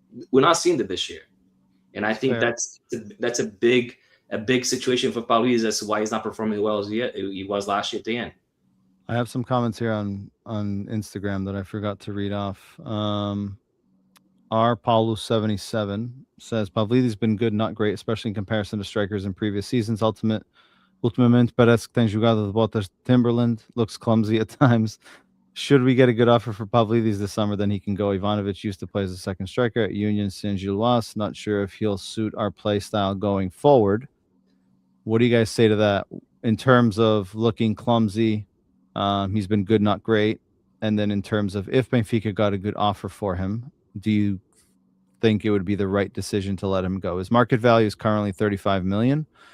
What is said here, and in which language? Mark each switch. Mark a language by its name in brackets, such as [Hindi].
[English] We're not seeing that this year, and I think that's a big situation for Pavlidis. That's why he's not performing well as he was last year at the end. I have some comments here on Instagram that I forgot to read off. R. Paulo77 says Pavlidis been good, not great, especially in comparison to strikers in previous seasons. [Portuguese] Ultimamente parece que tem jogado de botas Timberland. [English] Looks clumsy at times. Should we get a good offer for Pavlidis this summer, then he can go. Ivanovic used to play as a second striker at Union Saint-Gilloise. Not sure if he'll suit our play style going forward. What do you guys say to that in terms of looking clumsy? He's been good, not great. And then in terms of if Benfica got a good offer for him, do you think it would be the right decision to let him go? His market value is currently 35 million.